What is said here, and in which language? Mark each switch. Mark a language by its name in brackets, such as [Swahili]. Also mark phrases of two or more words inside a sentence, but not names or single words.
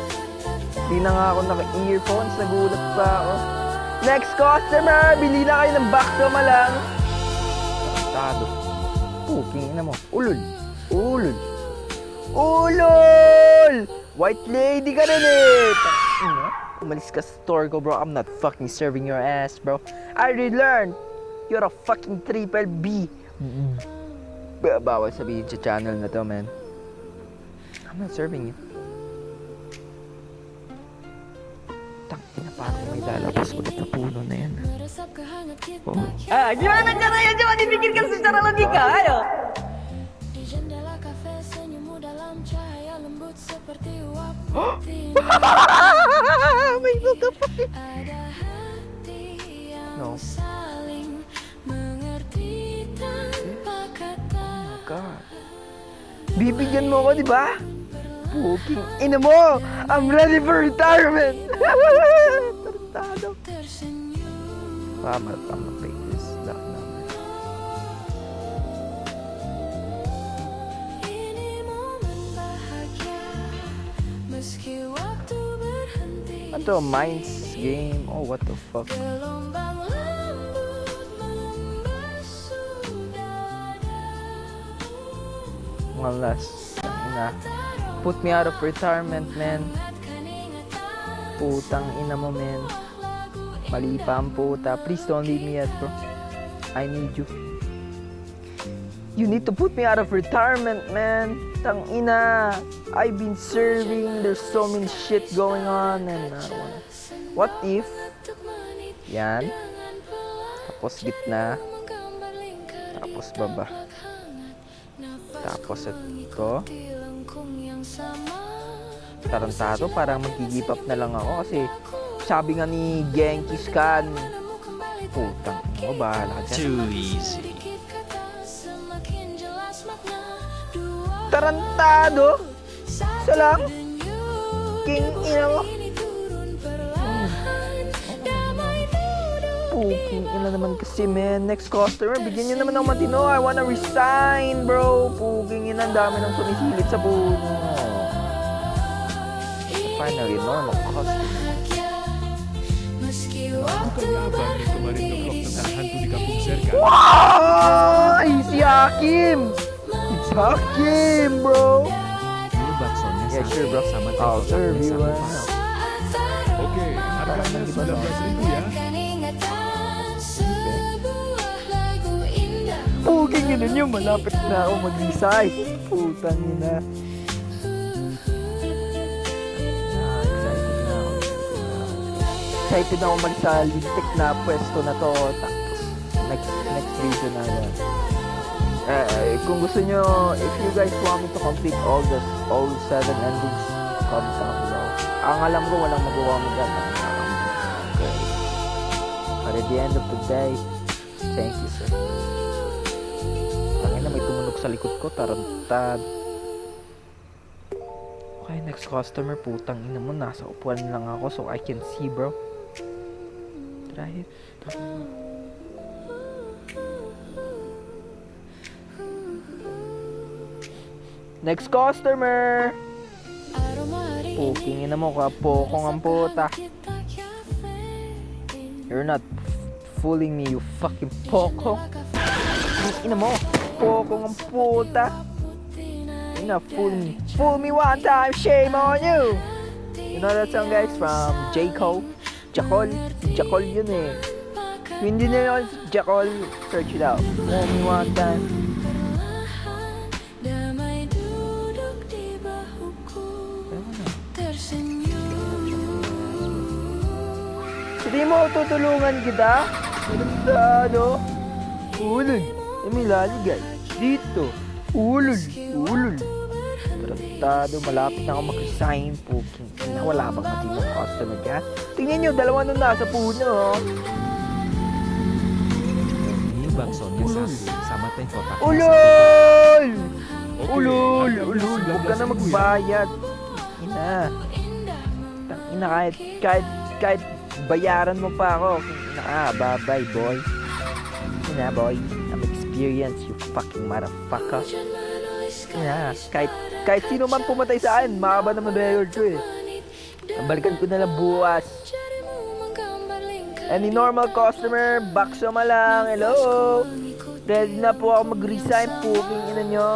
[Filipino] Hindi na nga ako naka-earphones, nagulat pa ako. [English] Next customer! [Filipino] Bili na kayo ng bakso malang. Tado. Cooking na mo. Ulul! Ulul! Ulol! [English] White lady [Filipino] ka rin eh! Umalis ka sa store ko, bro. [English] I'm not fucking serving your ass, bro. I already learned. You're a fucking triple B. [Filipino] Bawal sabihin sa channel na to, man. [English] I'm not serving you. [Filipino] Tangina, parang may lalabas ulit na puno na yan. Oh. [Indonesian] Ah, gimana caranya? Coba dipikirkan secara logika, ayo. Di jendela kafe senyummu dalam cahaya seperti uap putih. [Filipino] May buka pa. [Indonesian] Ada hati yang [English] No. [Indonesian] saling mengerti tanpa kata. [Filipino] God. Bibigyan mo ako, di ba? Puking ina mo! [English] I'm ready for retirement! [Filipino] Tarantado. [Indonesian] Tersenyum [English] I'm gonna pay this that number. [Indonesian] ini momen bahagia meski waktu berhenti. [Filipino] Ano, [English] Minds game? Oh, what the fuck? [Indonesian] Gelombang lembut membasuh dada. [English] One last. Ina. Put me out of retirement, man. [Indonesian] Hangatkan ingatan [Filipino] Putang ina mo, man. Mali pa ang puta. [English] Please don't leave me yet, bro. I need you. You need to put me out of retirement, man. [Filipino] Tang ina. [English] I've been serving. There's so many shit going on and I don't wanna. What if? [Indonesian] untuk menit [Filipino] Yan. [Indonesian] dengan pelan [Filipino] Tapos gitna. [Indonesian] menggambar lingkaran [Filipino] Tapos baba. [Indonesian] hangat. Nafasku [Filipino] Tapos ito. [Indonesian] mengikuti lengkung yang sama. [Filipino] Tarantado. Parang mag-give up na lang ako kasi sabi nga ni Genghis Khan. [Indonesian] Padamu kembali [Filipino] Putang ina mo. Bahala ka dyan. [Indonesian] sedikit kata semakin jelas makna. Dua [Filipino] Tarantado. Isa lang. [Indonesian] denyut [Filipino] King ina mo. [Indonesian] ini turun perlahan. Damai duduk [Filipino] Puking ina naman kasi, man. [English] Next customer, [Filipino] bigyan nyo naman ng matino. [English] I wanna resign, bro. [Filipino] Puking ina, ang dami nang sumisilip sa puno. [English] Finally, normal customer. [Indonesian] bahagia meski waktu Bukannya abang yang kemarin ngeblok tentang hantu di kampung Serkan? [Filipino] Ay, si Hakim! [English] It's Hakim, bro! [Indonesian] Ini baksonya [English] Yeah, [Indonesian] satu [English] sure, bro. [Indonesian] sama teh [English] I'll serve [Indonesian] kotaknya [English] you [Indonesian] satu [English] one. [Indonesian] Pak. Oke, harganya 19.000 ya. Kan ingatan sebuah lagu indah. [Filipino] Puking ina nyo, malapit na ako mag-resign. Putang ina. Excited na ako mag sa lintik na pwesto na to. Tapos, [English] next video [Filipino] na yan. Kung gusto nyo, [English] if you guys want me to complete all 7 endings, comment down below. [Filipino] Ang alam ko, walang magawa mo dyan. [English] Okay. But at the end of the day, thank you, sir. [Filipino] Tangina, may tumunog sa likod ko. Tarantad. [English] Okay, next customer. [Filipino] Putang ina mo. Nasa upuan lang ako so I can see, bro. Try it. [English] Next customer! [Indonesian] Aroma hari [Filipino] Puking ina mo, kapokong ang puta. [Indonesian] kita kafein. [English] You're not fooling me, you fucking poko. [Filipino] Ina mo, pokong ang puta. [English] You're not fooling me. Fool me one time, shame on you! You know that song, guys, from J. Cole? [Filipino] Jacol? Jacol yun eh. Kung hindi na yun, Jacol, [English] search it out. Fool me one time. [Indonesian] Damai duduk di bahuku tersenyum. [Filipino] Hindi mo tutulungan kita? Tarantado. Ulul. May laligay. Dito. Ulul. Ulul. Tarantado. Malapit na ako mag-resign. Puking ina. Wala bang matinong customer ka? Tingnan nyo. Dalawa nung nasa puno. Oh. [Indonesian] Ini baksonya satu sama teh kotaknya satu Pak. [Filipino] Ulul. [Indonesian] Oke, [Filipino] Ulul. [Indonesian] harganya [Filipino] Ulul. Huwag ka na [Indonesian] 19.000 ya. [Filipino] magbayad. Ina. Ina kahit bayaran mo pa ako. Ina ka. [English] Bye-bye, boy. Ina, boy. I'm experienced, you fucking motherfucker. [Filipino] Ina, kahit sino man pumatay sa akin, mahaba naman record ko eh. Balikan ko na lang bukas. [Indonesian] Jarimu menggambar lingkaran. [English] Any normal customer, [Filipino] bakso ma lang. [English] Hello? [Filipino] Ready na po ako mag-resign. Puking ina nyo.